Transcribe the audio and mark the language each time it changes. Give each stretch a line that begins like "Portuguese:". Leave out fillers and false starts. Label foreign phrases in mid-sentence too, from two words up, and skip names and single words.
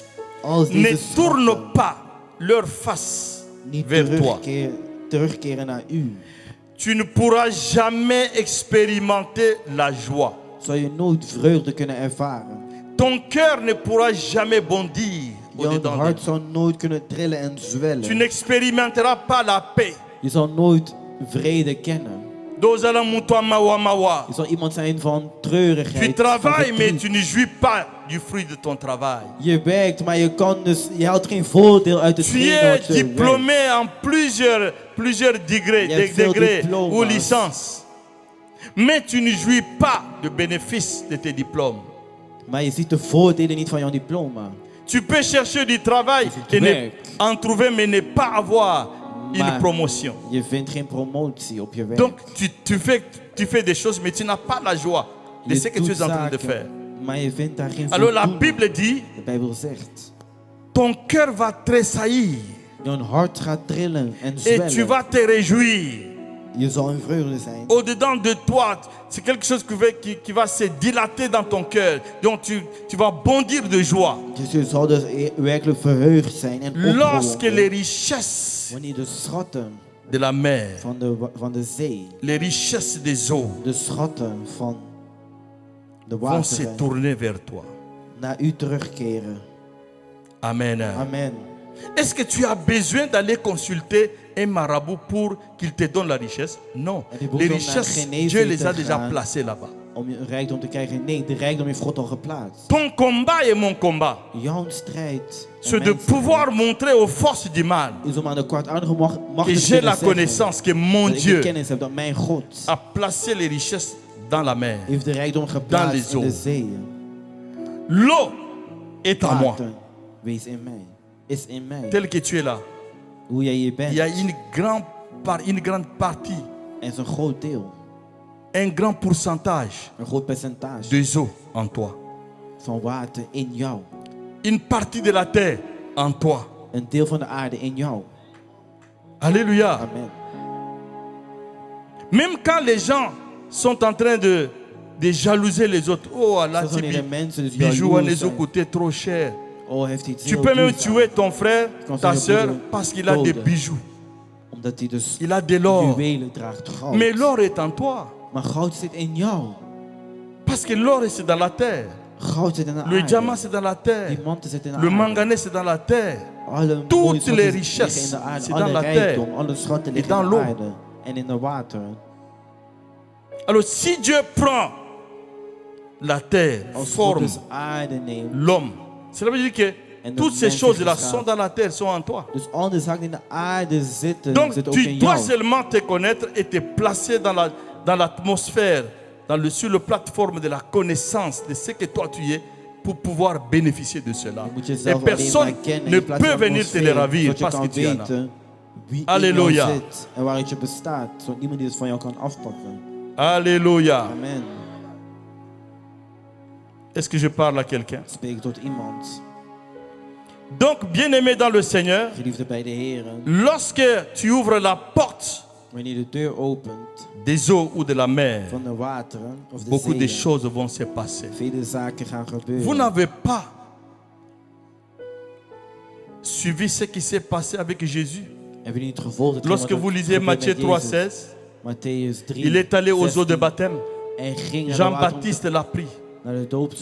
Dutch: Als
French: ne
Dutch: deze
French: tournent
Dutch: schatten
French: pas leur face
Dutch: niet
French: vers toi,
Dutch: terugkeren naar u,
French: tu ne pourras jamais expérimenter la joie.
Dutch: zal je nooit vreugde kunnen ervaren.
French: Ton cœur ne pourra jamais bondir
Dutch: Jouw
French: au-dedans de
Dutch: hart
French: toi.
Dutch: zal nooit kunnen trillen en
French: Tu
Dutch: zwellen.
French: n'expérimenteras pas la paix.
Dutch: Je zal nooit vrede kennen. Dozala mutwa mawa mawa. Je zal iemand zijn van
French: Tu
Dutch: treurigheid. van
French: travailles, mais
Dutch: verdriet.
French: tu ne jouis pas du fruit de ton travail.
Dutch: Je werkt, maar je haalt geen voordeel uit het
French: Tu
Dutch: geen
French: es
Dutch: wat je werkt.
French: diplômé en plusieurs degrés, Il y a veel degrés
Dutch: diplomas.
French: ou licences. Mais tu ne jouis pas de bénéfices de tes diplômes.
Dutch: Maar je ziet de voordelen niet van jouw diploma.
French: Tu peux chercher du travail tu et
Dutch: werkt.
French: en trouver, mais ne pas avoir une
Dutch: Maar
French: promotion.
Dutch: je vindt geen promotie op je werk.
French: Donc tu fais des choses, mais tu n'as pas la joie de
Dutch: Je
French: ce que tu
Dutch: doet
French: es en train de
Dutch: zaken,
French: faire.
Dutch: Maar je vindt daar geen
French: Alors la
Dutch: voldoening.
French: Bible dit,
Dutch: De Bijbel zegt,
French: ton cœur va tressaillir
Dutch: jouw hart gaat trillen en
French: et
Dutch: zwellen.
French: tu vas te réjouir.
Dutch: Je zal in vreugde zijn.
French: Au-dedans de toi, c'est quelque chose qui va se dilater dans ton cœur. Donc tu vas bondir de joie.
Dutch: Dus je zal dus werkelijk verheugd zijn en
French: Lorsque les
Dutch: opgewonden.
French: richesses
Dutch: Wanneer de schatten
French: de la mer,
Dutch: van de zee,
French: les richesses des eaux
Dutch: de schatten van de
French: vont se
Dutch: wateren
French: tourner vers toi.
Dutch: naar u terugkeren.
French: Amen.
Dutch: Amen.
French: Est-ce que tu as besoin d'aller consulter un marabout pour qu'il te donne la richesse? Non.
Dutch: En die
French: Les
Dutch: behoeft om naar
French: richesses,
Dutch: een genezer
French: Dieu les a
Dutch: te
French: déjà
Dutch: gaan.
French: placées là-bas.
Dutch: Om een rijkdom te krijgen. Nee, de rijkdom heeft God al geplaatst.
French: Ton combat et mon combat,
Dutch: Jouw strijd en
French: c'est de
Dutch: mijn
French: pouvoir montrer aux forces du mal
Dutch: strijd is om aan de kwaadaardige macht
French: que
Dutch: te
French: j'ai la
Dutch: kunnen zeggen
French: connaissance que mon
Dutch: dat ik de
French: Dieu
Dutch: kennis heb dat mijn God
French: a placé les richesses dans la mer.
Dutch: heeft de rijkdom
French: Dans
Dutch: geplaatst
French: les
Dutch: in de
French: eaux.
Dutch: zeeën.
French: L'eau est en moi.
Dutch: Water, wees in mij. Is in mij.
French: Tel que tu es là,
Dutch: Hoe jij hier
French: il y a
Dutch: bent.
French: une grande par une grande partie,
Dutch: En zo'n groot deel,
French: un grand pourcentage
Dutch: een groot percentage
French: des eaux en toi.
Dutch: van water in jou.
French: Une partie de la terre en toi.
Dutch: Een deel van de aarde in jou.
French: Alléluia.
Dutch: Amen.
French: Même quand les gens sont en train de jalouser les autres. Oh, là,
Dutch: Zelfs wanneer de mensen dus
French: bijou
Dutch: jaloers
French: les
Dutch: zijn.
French: coûté trop cher.
Dutch: Oh, heeft hij iets
French: Tu
Dutch: heel
French: peux même
Dutch: duurzaams.
French: tuer ton frère,
Dutch: kan
French: ta
Dutch: zeggen,
French: soeur,
Dutch: broeder,
French: parce qu'il a des
Dutch: doden.
French: bijoux.
Dutch: Omdat hij dus
French: Il a de l'or.
Dutch: juwelen draagt, goud.
French: Mais l'or est en toi.
Dutch: Maar goud zit in jou.
French: Parce que l'or, c'est dans la terre.
Dutch: Goud zit in de
French: Le
Dutch: aarde.
French: diamant, c'est dans la terre.
Dutch: Diamanten zitten in de
French: Le
Dutch: aarde.
French: manganèse, c'est dans la terre.
Dutch: Alle mooie
French: Toutes
Dutch: schatten
French: les
Dutch: liggen
French: richesses,
Dutch: in de aarde.
French: c'est dans
Dutch: Alle
French: la
Dutch: rijkdom,
French: terre.
Dutch: alle schatten
French: Et
Dutch: liggen
French: dans
Dutch: in de
French: l'eau.
Dutch: aarde. En in de water.
French: Alors, si Dieu prend la terre,
Dutch: Als God
French: forme
Dutch: dus aarde neemt.
French: l'homme, cela veut dire que
Dutch: En de
French: toutes ces
Dutch: mens
French: choses-là
Dutch: heeft
French: sont dans la terre, sont en toi.
Dutch: Dus al de zaken die in de aarde zitten,
French: Donc,
Dutch: zitten ook
French: tu
Dutch: in
French: dois
Dutch: jou.
French: seulement te connaître et te placer dans l'atmosphère, sur le plateforme de la connaissance de ce que toi tu es, pour pouvoir bénéficier de cela.
Dutch: Je moet
French: Et
Dutch: jezelf alleen
French: personne
Dutch: maar kennen
French: ne
Dutch: in plaats
French: peut
Dutch: van
French: venir te le
Dutch: atmosfeer,
French: ravir
Dutch: zodat je
French: parce que
Dutch: kan
French: tu en as.
Dutch: weten wie
French: Alléluia.
Dutch: in jou zit en waaruit je bestaat. Zodat niemand die het van jou kan afpakken.
French: Alléluia.
Dutch: Amen.
French: Est-ce que je parle à quelqu'un?
Dutch: Spreek tot iemand.
French: Donc, bien-aimé dans le Seigneur,
Dutch: Geliefde bij de Heer.
French: lorsque tu ouvres la porte
Dutch: Wanneer je de deur opent
French: des eaux ou de la mer,
Dutch: van de wateren of de
French: beaucoup de
Dutch: zeeën,
French: choses vont se passer.
Dutch: vele zaken gaan
French: Vous
Dutch: gebeuren.
French: n'avez pas suivi ce qui s'est passé avec Jésus.
Dutch: Hebben jullie niet gevolgd hetgeen
French: Lorsque
Dutch: wat
French: vous
Dutch: er
French: lisez
Dutch: gebeurde
French: Matthieu
Dutch: met
French: 3,
Dutch: Jezus?
French: 16,
Dutch: Matthäus 3,
French: il est allé aux eaux de
Dutch: 16.
French: baptême.
Dutch: En ging naar de
French: Jean-Baptiste l'a pris,
Dutch: naar de doopsel.